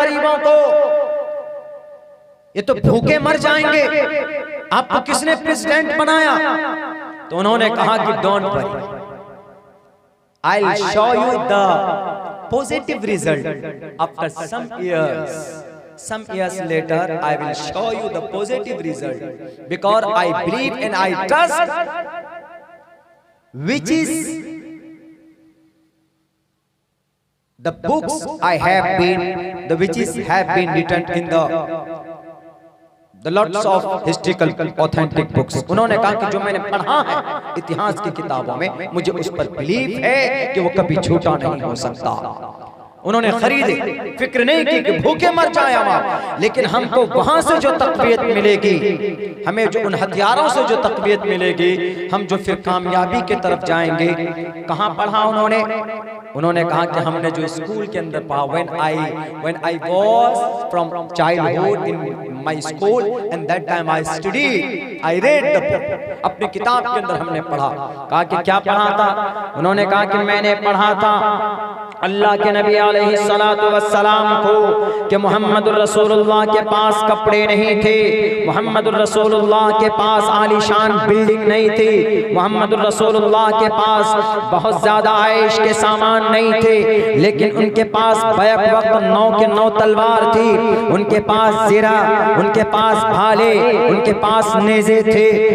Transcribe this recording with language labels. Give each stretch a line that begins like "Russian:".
Hindi: गरीबों को, ये तो भूखे मर जाएंगे। आपको किसने प्रेसिडेंट बनाया? तो उन्होंने कहा कि
English: Don't worry, I will show you the positive result after some years. Some years later, I will show you the positive result, because I believe and I trust, which is the books I have been, which have been written in the lots of historical authentic books।
Hindi: उन्होंने कहा कि जो मैंने पढ़ा है इतिहास की किताबों में, मुझे उस पर बिलीव है कि वो कभी झूठा नहीं हो सकता। उन्होंने खरीदे, फिक्र नहीं की कि भूखे मर जाए हम, लेकिन हमको वहां से जो तक़वियत मिलेगी, हमें जो उन हथियारों से जो तक़वियत मिलेगी, हम जो फिर कामयाबी की तरफ जाएंगे। कहाँ पढ़ा उन्होंने? उन्होंने कहा कि हमने जो स्कूल के अंदर पढ़ा,
English: when I was from childhood in my school and that time I studied, I read the book।
Hindi: अपने किताब के अंदर हमने पढ़ा। कहा कि क्या पढ़ा था? उन्होंने कहा कि मैंने पढ़ा था अल्लाह के नबी अलैहिस्सलातु वस्सलाम को कि मोहम्मद रसूलुल्लाह के पास कपड़े नहीं थे, मोहम्मद रसूलुल्लाह के पास आलीशान बिल्डिंग नहीं थी, मोहम्मद रसूलुल्लाह के पास बहुत ज़्यादा आयश के सामान नहीं थे, लेकिन उनके पास बैक वक्त 9 के 9 तलवार थी, उनके पास ज़िरा, उनके पास भाले, उनके पास नेज़े थे।